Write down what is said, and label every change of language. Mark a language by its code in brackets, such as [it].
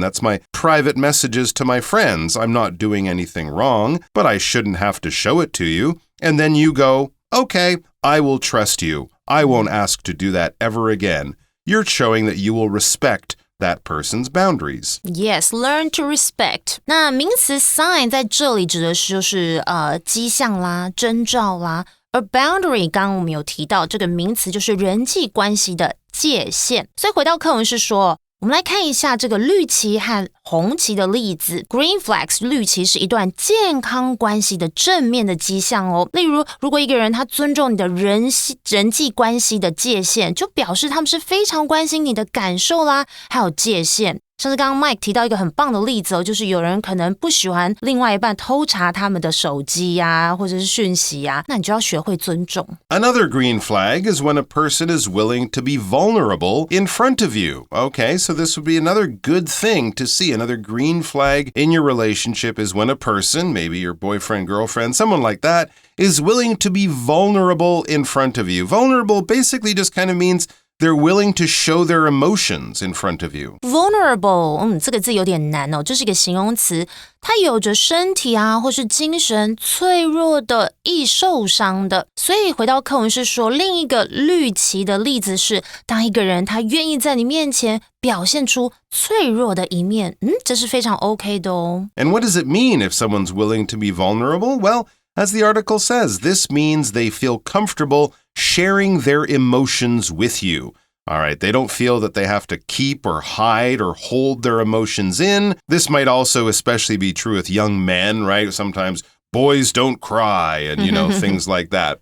[en] That's my private messages to my friends. I'm not doing anything wrong, but I shouldn't have to show it to you. And then you go, okay, I will trust you. I won't ask to do that ever again. You're showing that you will respect that person's boundaries. Yes, learn to respect. [zh] 那名词 sign 在这里指的是就是迹象啦、征兆啦，而 boundary 刚刚我们有提到这个名词就是人际关系的界限。所以回到课文是说，我们来看一下这个绿旗和红旗的例子。 Green flags 绿旗是一段健康关系的正面的迹象哦。例如，如果一个人他尊重你的人际关系的界限，就表示他们是非常关心你的感受啦，还有界限。像是刚刚 Mike 提到一个很棒的例子哦，就是有人可能不喜欢另外一半偷查他们的手机啊，或者是讯息啊，那你就要学会尊重。 [en] Another green flag is when a person is willing to be vulnerable in front of you. Okay, so this would be another good thing to see. Another green flag in your relationship is when a person, maybe your boyfriend, girlfriend, someone like that, is willing to be vulnerable in front of you. Vulnerable basically just kind of means they're willing to show their emotions in front of you. [zh] Vulnerable, 这个字有点难哦，这是一个形容词，它有着身体啊或是精神脆弱的、易受伤的。所以回到课文是说，另一个绿旗的例子是，当一个人他愿意在你面前表现出脆弱的一面，这是非常 OK 的哦。 [en] And what does it mean if someone's willing to be vulnerable? Well, as the article says, this means they feel comfortable sharing their emotions with you. All right, they don't feel that they have to keep or hide or hold their emotions in. This might also especially be true with young men, right? Sometimes boys don't cry and, things like that.